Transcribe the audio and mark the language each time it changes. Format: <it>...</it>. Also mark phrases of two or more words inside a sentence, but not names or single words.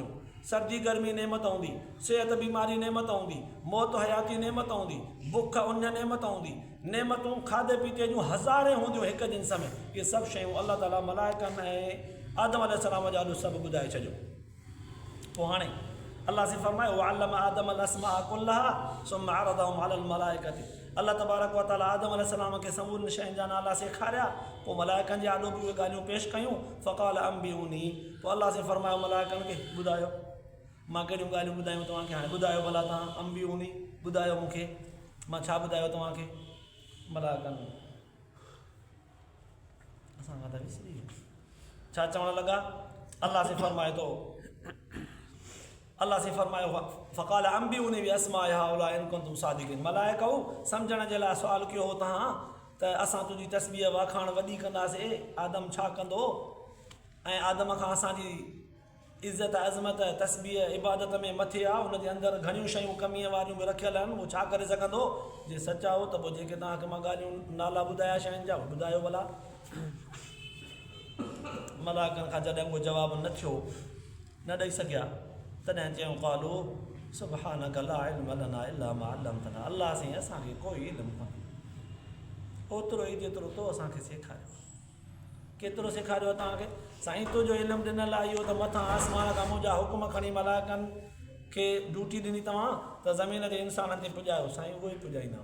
<sd>सर्दी गर्मी नेमत हूंदी, सिहत बीमारी नेमत हूंदी, मौत हयाती नेमत हूंदी, बुख उन नेमत हूंदी, नेमतूं खाधे पीते जूं हज़ारे हूंदियूं हिकु जिन्स में। इहे सभु शयूं अल्लाह ताला मलाइकनि ऐं आदम अलैहिस्सलाम जे आॾो सभु ॿुधाए छॾियो। पोइ हाणे अल्लाह से फरमायो,</sd> <ar>وعلم آدم الأسماء كلها ثم عرضهم على الملائكة. الله تبارك وتعالى</ar> <sd>आदम अलैहिस्सलाम खे समूरनि शयुनि जा नाला सेखारिया, पोइ मलाइकनि जे आॾो बि उहे ॻाल्हियूं पेश कयूं।</sd> <ar>فقال أنبئوني,</ar> <sd>पोइ अल्लाह से फरमायो मलाइकनि खे, ॿुधायो मां कहिड़ियूं ॻाल्हियूं ॿुधायूं तव्हांखे। हाणे ॿुधायो भला तव्हां, अंबिऊनी ॿुधायो मूंखे, मां छा ॿुधायो तव्हांखे। मलाइकनि असां खां त विसरी वियो छा चवणु लॻा। अल्लाह से फरमाए थो, अल्लाह से फरमायो,</sd> <ar>فقال أنبئوني بأسماء هؤلاء إن كنتم صادقين.</ar> <sd>मलाइकऊ सम्झण जे लाइ सुवालु कयो हो तव्हां त असां तुंहिंजी तस्बीह वाखाण वॾी कंदासीं, आदम छा कंदो, ऐं आदम खां असांजी इज़त अज़मत तस्बीह इबादत में मथे आहे, हुनजे अंदरि घणियूं शयूं कमीअ वारियूं बि रखियल आहिनि, उहो छा करे सघंदो। जे सचा हो त पोइ जेके तव्हांखे मां ॻाल्हियूं नाला ॿुधाया शयुनि जा, ॿुधायो भला। मलाइकनि खां जॾहिं उहो जवाबु न थियो, न ॾेई सघिया, तॾहिं चयूं,</sd> <ar>قالوا سبحانك لا علم لنا إلا ما علمتنا.</ar> <sd>अल्लाह साईं असांखे कोई इल्मु कोन्हे, ओतिरो ई जेतिरो तो असांखे सेखारियो। केतिरो सेखारियो आहे तव्हांखे? साईं तुंहिंजो इल्मु ॾिनल आहे इहो त मथां आसमान खां मुंहिंजा हुकुम खणी मलाइकनि खे ड्यूटी ॾिनी तव्हां त ज़मीन ते इंसाननि ते पुॼायो, साईं उहो ई पुॼाईंदा।</sd>